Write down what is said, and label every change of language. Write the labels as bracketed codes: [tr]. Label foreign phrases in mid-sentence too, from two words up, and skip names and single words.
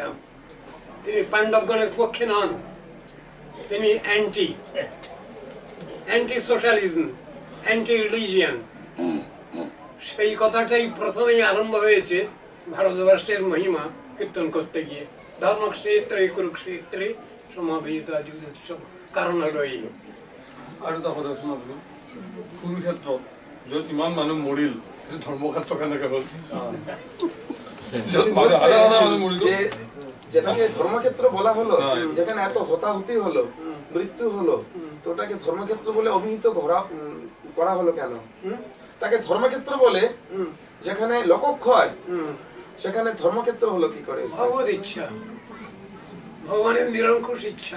[bn] তিনি পাণ্ডবগণের পক্ষে নন, তিনি [en] anti socialism, anti religion. [bn] সেই কথাটাই প্রথমেই আরম্ভ হয়েছে ভারতবর্ষের মহিমা কীর্তন করতে গিয়ে। [sa] ধর্মক্ষেত্রে কুরুক্ষেত্রে সমাবেত যুদ্ধোৎসব, [bn] কারণ হলো এই। [as] আৰু এটা কথা শুনা বোলো, কুৰুক্ষেত্ৰত য'ত ইমান মানুহ মৰিল, সেইটো ধৰ্মক্ষেত্ৰ কেনেকে হ'ল? য'ত হাজাৰ হাজাৰ মানুহ মৰিল, [bn] যেটাকে ধর্মক্ষেত্র বলা হলো, যেখানে এত হতাহতি হলো, মৃত্যু হলো, তো ওটাকে ধর্মক্ষেত্র বলে অভিহিত করা হলো কেন? তাকে ধর্মক্ষেত্র বলে যেখানে লোকক্ষয়, সেখানে ধর্মক্ষেত্র হলো কি করে? ভগবত ইচ্ছা, ভগবানের নিরঙ্কুশ ইচ্ছা।